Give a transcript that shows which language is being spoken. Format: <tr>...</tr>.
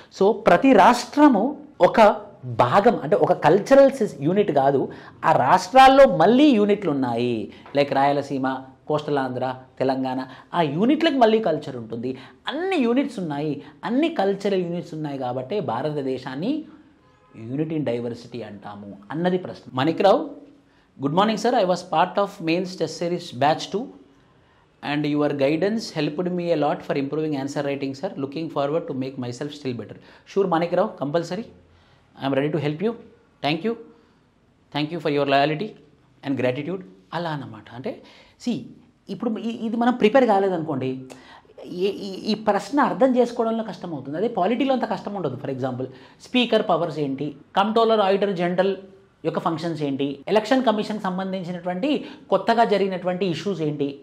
<te>So ప్రతి రాష్ట్రము ఒక భాగం, అంటే ఒక కల్చరల్ యూనిట్ కాదు, ఆ రాష్ట్రాల్లో మళ్ళీ యూనిట్లు ఉన్నాయి. లైక్ రాయలసీమ, కోస్టల్ ఆంధ్ర, తెలంగాణ, ఆ యూనిట్లకు మళ్ళీ కల్చర్ ఉంటుంది. అన్ని యూనిట్స్ ఉన్నాయి, అన్ని కల్చరల్ యూనిట్స్ ఉన్నాయి కాబట్టి భారతదేశాన్ని యూనిటీ ఇన్ డైవర్సిటీ అంటాము అన్నది ప్రశ్న. Manikrao, good morning sir.</te> <en>I was part of mains test series batch 2 and your guidance helped me a lot for improving answer writing, sir. Looking forward to make myself still better. Sure Manikrao, compulsory. I am ready to help you. Thank you for your loyalty and gratitude.</en> <te>అలా అన్నమాట. అంటే C ఇప్పుడు ఇది మనం prepare కాలేదనుకోండి, ఈ ప్రశ్న అర్థం చేసుకోవడంలో కష్టం అవుతుంది. అదే పాలిటీలో అంత కష్టం ఉండదు. ఫర్ ఎగ్జాంపుల్ స్పీకర్ పవర్స్ ఏంటి, కంట్రోలర్ ఆడిటర్ జనరల్ యొక్క ఫంక్షన్స్ ఏంటి, ఎలక్షన్ కమిషన్ సంబంధించినటువంటి కొత్తగా జరిగినటువంటి ఇష్యూస్ ఏంటి.</te>